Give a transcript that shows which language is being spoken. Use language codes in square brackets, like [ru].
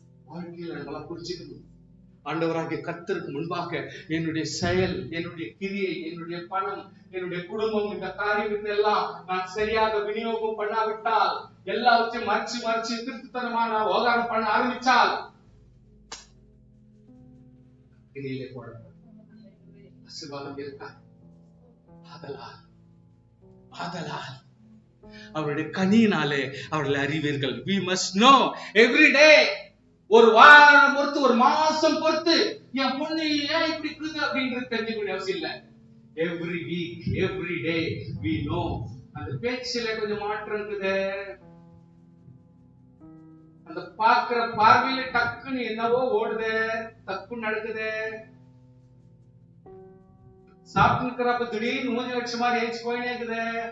[ta] வாழ்க்கையில நம்மளா புரிஞ்சுக்கணும். ஆண்டவராகிய கர்த்தருக்கு முன்பாக என்னுடைய செயல், என்னுடைய கிரியை, என்னுடைய பணம், என்னுடைய குடும்பம், இந்த காரியம் எல்லாம் நான் சரியாக விநியோகம் பண்ணாவிட்டால், எல்லாவற்றையும் மறைச்சு மறைச்சு திருத்தனமா நான் விவகாரம் பண்ண ஆரம்பிச்சால் இனியிலே போடப்படும் ஆசீர்வாதம் இருக்கா? ஆதலால் அவருடைய கனியினாலே அவர்களை அறிவீர்கள். [en] We must know every day. [ta] ஒரு வாரம் பொறுத்து, ஒரு மாசம் பொறுத்து என் பொண்ணு ஏன் இப்படி இருக்குது அப்படின்றது தெரிஞ்சுக்க அவசியம் இல்லை. [en] Every week, every day we know. [ta] அந்த பேச்சில கொஞ்சம் மாற்றம் இருக்குது, அந்த பாக்குற பார்வையில டக்குன்னு என்னவோ ஓடுது, தப்பு நடக்குது. சாப்பிட்டு இருக்கிறப்ப திடீர்னு 3 லட்சம் மாதிரி ஏச்சு போயினே இருக்குது.